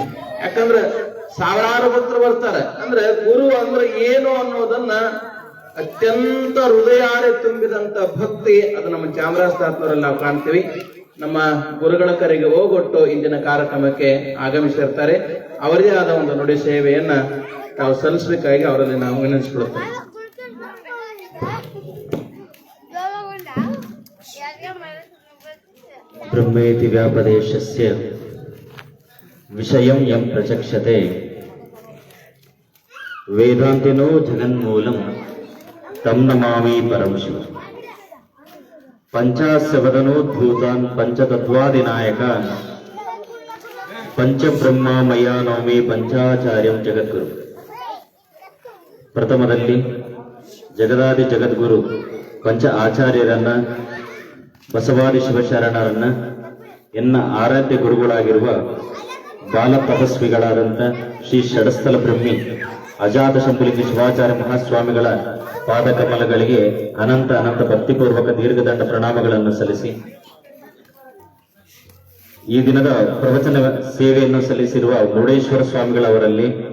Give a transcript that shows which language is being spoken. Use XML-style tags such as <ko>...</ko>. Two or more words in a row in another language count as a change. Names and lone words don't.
<kn>ಯಾಕಂದ್ರೆ ಸಾವಿರಾರು ಭಕ್ತರು ಬರ್ತಾರೆ ಅಂದ್ರೆ ಗುರು ಅಂದ್ರೆ ಏನು ಅನ್ನೋದನ್ನ ಅತ್ಯಂತ ಹೃದಯಾರೆ ತುಂಬಿದಂತ ಭಕ್ತಿ ಅದು ನಮ್ಮ ಚಾಮರಾಜ ತಾತವರೆಲ್ಲ ನಾವು ಕಾಣ್ತೀವಿ. ನಮ್ಮ ಗುರುಗಳ ಕರೆಗೆ ಹೋಗೊಟ್ಟು ಇಂದಿನ ಕಾರ್ಯಕ್ರಮಕ್ಕೆ ಆಗಮಿಸಿರ್ತಾರೆ. ಅವರದೇ ಆದ ಒಂದು ನುಡಿ ಸೇವೆಯನ್ನ ತಾವು ಸಲ್ಲಿಸಬೇಕಾಗಿ ಅವರಲ್ಲಿ ನಾವು ವಿನಂತಿಸಿಕೊಳ್ಳುತ್ತೇವೆ.</kn> <sa>ಬ್ರಹ್ಮೇತಿ ವ್ಯಾಪದೇಶಸ್ಯ ವಿಷಯಂ ಯಂ ಪ್ರಚಕ್ಷತೆ ವೇದಾಂತಿನೋ ಜಗನ್ಮೂಲಂ ತಂ ನಮಾಮಿ ಪರಂ ಶಿವಂ. ಪಂಚಾಸ್ಯವದನೋದ್ಭೂತಾನ್ ಪಂಚತತ್ವಾದಿನಾಯಕಾನ್ ಪಂಚಬ್ರಹ್ಮಮಯ ನೌಮಿ ಪಂಚಾಚಾರ್ಯಂ ಜಗದ್ಗುರು.</sa> <kn>ಪ್ರಥಮದಲ್ಲಿ ಜಗದಾದಿ ಜಗದ್ಗುರು ಪಂಚ ಆಚಾರ್ಯರನ್ನ ಬಸವಾದಿ ಶಿವಶರಣರನ್ನ ಎನ್ನ ಆರಾಧ್ಯ ಗುರುಗಳಾಗಿರುವ ಬಾಲ ತಪಸ್ವಿಗಳಾದಂಥ ಶ್ರೀ ಷಡಸ್ಥಲ ಬ್ರಹ್ಮಿ ಅಜಾತ ಶಂಭುಲಿಂಗ ಶಿವಾಚಾರ್ಯ ಮಹಾಸ್ವಾಮಿಗಳ ಪಾದಕಮಲಗಳಿಗೆ ಅನಂತ ಅನಂತ ಭಕ್ತಿಪೂರ್ವಕ ದೀರ್ಘದಂಡ ಪ್ರಣಾಮಗಳನ್ನು ಸಲ್ಲಿಸಿ ಈ ದಿನದ ಪ್ರವಚನ ಸೇವೆಯನ್ನು ಸಲ್ಲಿಸಿರುವ ಮುರುಡೇಶ್ವರ ಸ್ವಾಮಿಗಳವರಲ್ಲಿ,</kn>